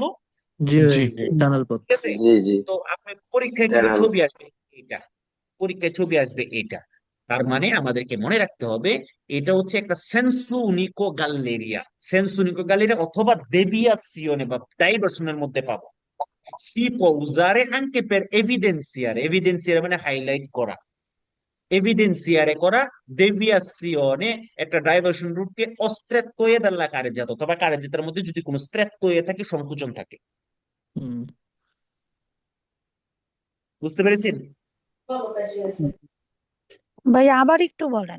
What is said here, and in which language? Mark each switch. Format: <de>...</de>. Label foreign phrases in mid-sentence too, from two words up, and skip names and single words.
<bn>জি ভাই, জি। টানেল পথ। ঠিক আছে? জি জি তো আপনার পরীক্ষায় কিন্তু</bn> <en>channel</en> <bn>ছবি আসবে এটা, পরীক্ষায় ছবি আসবে এটা, তার মানে আমাদেরকে মনে রাখতে হবে এটা হচ্ছে একটা</bn> <it>senso unico galleria. senso unico galleria</it> <bn>অথবা দেভিয়াসিওনে বা ডাইভার্সনের মধ্যে পাবো।</bn> <it>Si può usare anche per evidenziare,</it> <bn>evidenziare মানে হাইলাইট করা, evidenziare করা, deviazione একটা ডাইভার্সন রুটকে</bn> <it>strettoie dalla carreggiata,</it> <bn>অথবা কারেজাতের মধ্যে যদি কোনো স্ত্রেত্বয়ে থাকে, সংকুচন থাকে। হুম। বুঝতে পেরেছেন? ভাইয়া আবার একটু বলেন।</bn>